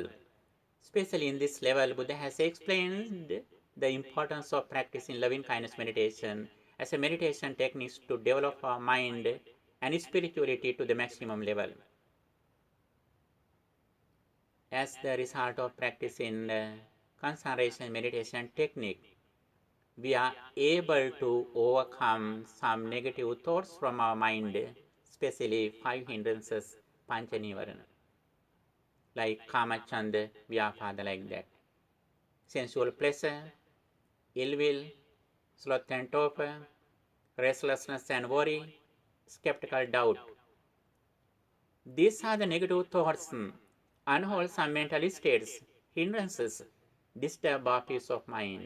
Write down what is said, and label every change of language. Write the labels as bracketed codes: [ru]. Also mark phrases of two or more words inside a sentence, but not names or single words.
[en] Especially in this level, Buddha has explained the importance of practicing loving kindness meditation as a meditation technique to develop our mind and spirituality to the maximum level. As the result of practicing concentration meditation technique, we are able to overcome some negative thoughts from our mind, especially 5 hindrances, [pi] pancha nivarana, like kama, chanda, vyapada, [en] like that. Sensual pleasure, ill will, sloth and torpor, restlessness and worry, skeptical doubt. These are the negative thoughts, unwholesome mental states, hindrances, disturb our peace of mind.